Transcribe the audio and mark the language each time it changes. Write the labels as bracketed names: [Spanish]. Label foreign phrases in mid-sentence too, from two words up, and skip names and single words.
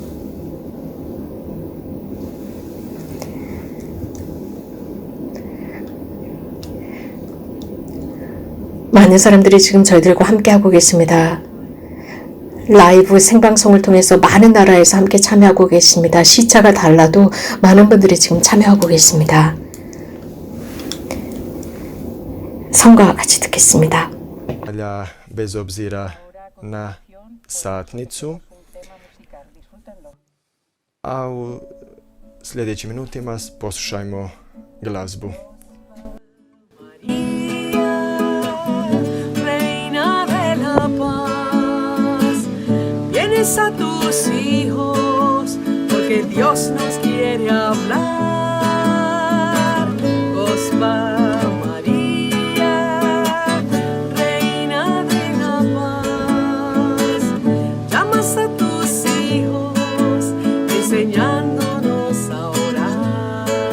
[Korean] 많은 사람들이 지금 저희들과 함께하고 계십니다. 라이브 생방송을 통해서 많은 나라에서 함께 참여하고 계십니다. 시차가 달라도 많은 분들이 지금 참여하고 계십니다. 성가와 같이 듣겠습니다. [Croatian] Bez obzira na satnicu, a u sljedećim minutima poslušajmo glazbu. [Spanish] A tus hijos, porque Dios nos quiere hablar. Ospa María, Reina de la Paz, llamas a tus hijos, enseñándonos a orar.